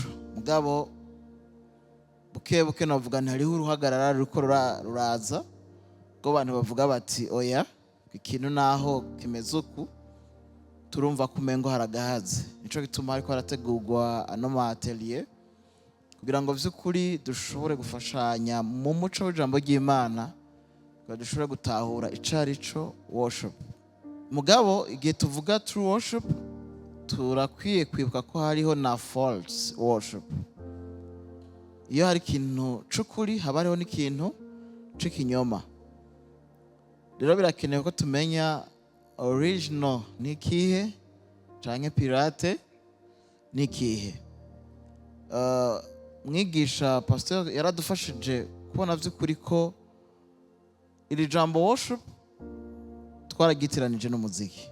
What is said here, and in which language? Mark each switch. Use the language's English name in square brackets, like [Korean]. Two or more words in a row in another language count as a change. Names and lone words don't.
[Rundi] Mugabo buke novuga nti hariho uruhagarara ruriko ruraza ko abantu bavuga bati oya, ikintu naho kimeze uku turumva kumengo haragahaze. Nico gituma hariko harategurwa ano ma atelier kugira ngo vy'ukuri dushobore gufashanya mu muco w'ijambo ry'Imana, kugira dushobore gutahura icarico worship. Mugabo igihe tuvuga [English] true worship, [Rundi] turakwiye kwibuka ko hariho na [English] false worship. [Rundi] Iyo hari ikintu c'ukuri haba hariho n'ikintu c'ikinyoma. Rero birakenewe ko tumenya original ni ikihe canke pirate ni ikihe. Mwigisha Pasteur yaradufashije kubona vy'ukuri ko iri jambo worship twaragitiranije n'umuziki.